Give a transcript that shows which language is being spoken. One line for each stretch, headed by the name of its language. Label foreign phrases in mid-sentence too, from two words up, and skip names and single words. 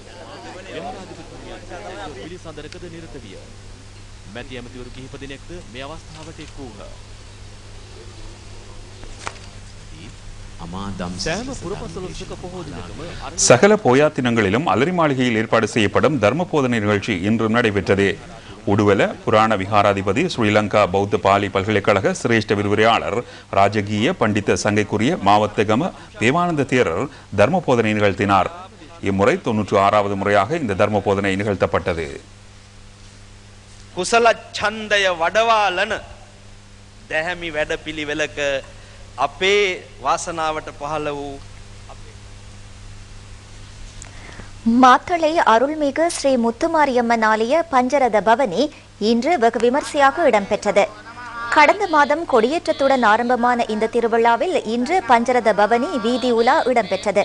Tamil: சகல போயா தினங்களிலும் அலரி மாளிகையில் ஏற்பாடு செய்யப்படும் தர்ம போதனை நிகழ்ச்சி இன்றும் நடைபெற்றது. உடுவல புராண விகாராதிபதி ஸ்ரீலங்கா பௌத்த பாலி பல்கலைக்கழக சிரேஷ்ட விரிவுரையாளர் ராஜகீய பண்டித சங்கைக்குரிய மாவத்தகம தேவானந்த தேரர் தர்ம போதனை நிகழ்த்தினார். இம்முறை 96வது முறையாக இந்த தர்ம போதனை நிகழ்த்தப்பட்டது.
Sinhala: කුසල ඡන්දය වඩවාලන දැහැමි වැඩපිළිවෙලක අපේ වාසනාවට පහළ වූ
Tamil: மாத்தளை அருள்மிகு ஸ்ரீ முத்துமாரியம்மன் ஆலய பஞ்சரத பவனி இன்று வெகு விமர்சையாக இடம்பெற்றது. கடந்த மாதம் கொடியேற்றத்துடன் ஆரம்பமான இந்த திருவிழாவில் இன்று பஞ்சரத பவனி வீதி உலா இடம்பெற்றது.